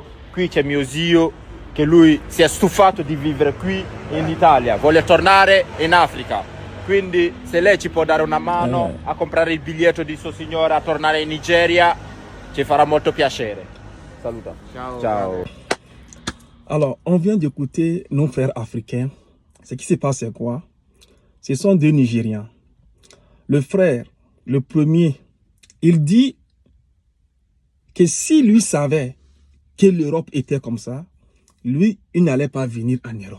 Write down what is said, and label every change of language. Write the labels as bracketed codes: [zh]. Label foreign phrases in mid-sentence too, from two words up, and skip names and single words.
[it] Qui c'è mio zio, che lui si è stufato di vivere qui in Italia. Vuole tornare in Africa. Quindi se lei ci può dare una mano a comprare il biglietto di suo signore a tornare in Nigeria, ci farà molto piacere. Saluta. Ciao. Ciao. [fr] Alors, on vient d'écouter nos frères africains. Ce qui se passe, c'est quoi? Ce sont deux Nigériens. Le frère, le premier, il dit que si lui savait que l'Europe était comme ça, lui, il n'allait pas venir en Europe.